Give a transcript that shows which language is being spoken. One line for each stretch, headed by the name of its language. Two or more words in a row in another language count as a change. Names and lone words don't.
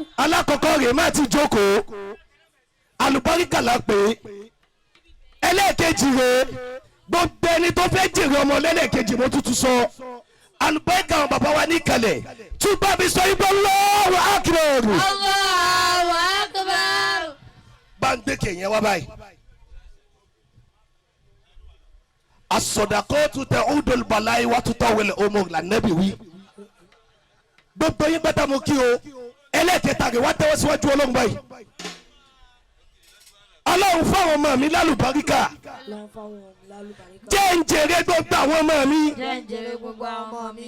Yoruba: alákọ̀ọ́kọ́ rẹ̀ má ti jókòó àlùbáríkà la pè é ẹlẹ́ẹ̀kejì rẹ̀ gbogbo ẹni tó fẹ́ jèrè ọmọ lẹ́lẹ́kejì mo tútù sọ alùbáríkà àwọn bàbá wa níkàlẹ̀ tún bá mi sọ igbó
Arabic: الله أكبر. الله أكبر.
Yoruba: bá ń gbé kẹ̀yìn wá báyìí.
Arabic: الصدقة تدفع البلاء وتطول العمر
Yoruba: lànàbì wí. gbogbo yín gbẹ́dá mo kí o ẹlẹ́ẹ̀kẹta rẹ̀ wá tẹ́wọ́ síwájú ọlọ́run báyìí. ọlọ́run fáwọn ọmọ mi lálùbáríkà jẹ́ ń jèrè gbogbo àwọn ọmọ mi Jẹ́ ń jèrè gbogbo àwọn ọmọ mi.